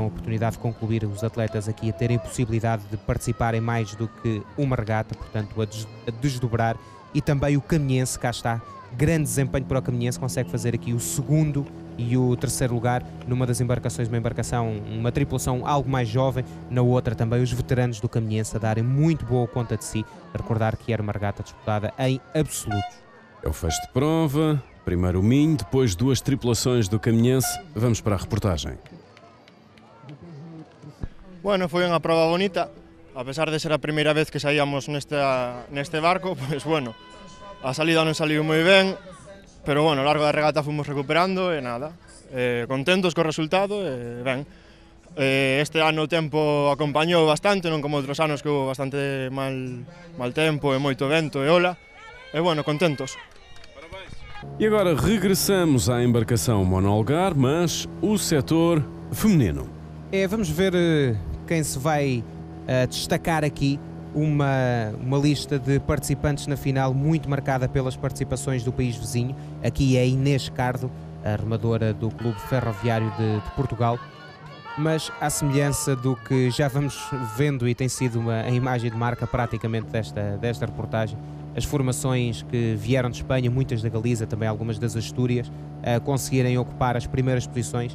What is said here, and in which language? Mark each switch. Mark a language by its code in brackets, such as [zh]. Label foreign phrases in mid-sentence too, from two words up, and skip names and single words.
[pt] oportunidade de concluir os atletas aqui a terem a possibilidade de participar em mais do que uma regata, portanto a desdobrar, e também o Caminhense, cá está, grande desempenho para o Caminhense, consegue fazer aqui o segundo e o terceiro lugar numa das embarcações, uma tripulação algo mais jovem, na outra também os veteranos do Caminhense a darem muito boa conta de si, a recordar que era uma regata disputada em absolutos. É o fecho de prova, primeiro o Minho, depois duas tripulações do Caminhense. Vamos para a reportagem. [gl] Bueno, foi unha prova bonita, a pesar de ser a primeira vez que saíamos neste barco, pues bueno, a salida non saliu moi ben, pero bueno, ao largo da regata fomos recuperando e nada, contentos co resultado e ben. Este ano o tempo acompañou bastante, non como outros anos que houve bastante mal tempo e moito vento e ola, e bueno, contentos. [pt] E agora regressamos à embarcação monolgar, mas o setor feminino. Vamos ver quem se vai destacar aqui. Uma lista de participantes na final muito marcada pelas participações do país vizinho. Aqui é Inês Cardo, a remadora do Clube Ferroviário de Portugal, mas à semelhança do que já vamos vendo e tem sido a imagem de marca praticamente desta reportagem, as formações que vieram de Espanha, muitas da Galiza, também algumas das Astúrias, conseguirem ocupar as primeiras posições.